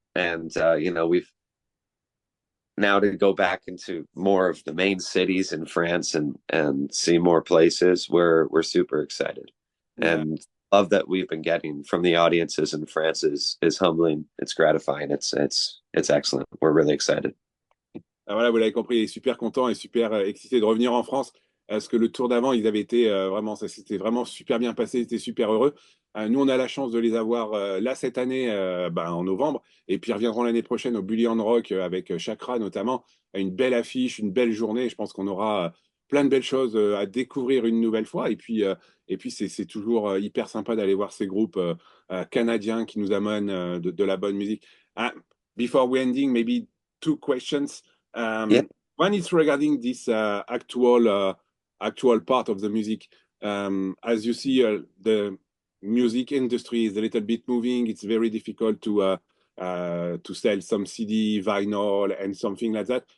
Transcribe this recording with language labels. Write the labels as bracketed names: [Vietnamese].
[English] And you know, we've now to go back into more of the main cities in France and see more places. We're super excited, and love that we've been getting from the audiences in France is humbling. It's gratifying. It's excellent. We're really excited. [French] Ah, voilà, vous l'avez compris, il est super content et super excité de revenir en France. Parce que le tour d'avant, ils avaient été vraiment, ça s'était vraiment super bien passé, ils étaient super heureux. Nous, on a la chance de les avoir là cette année, en novembre, et puis ils reviendront l'année prochaine au Bully on Rock avec Chakra notamment. Une belle affiche, une belle journée. Je pense qu'on aura plein de belles choses à découvrir une nouvelle fois. Et puis c'est toujours hyper sympa d'aller voir ces groupes canadiens qui nous amènent de la bonne musique. [English] Before we ending, maybe two questions. Yeah. One is regarding this actual part of the music. As you see, the music industry is a little bit moving. It's very difficult to sell some CD, vinyl, and something like that.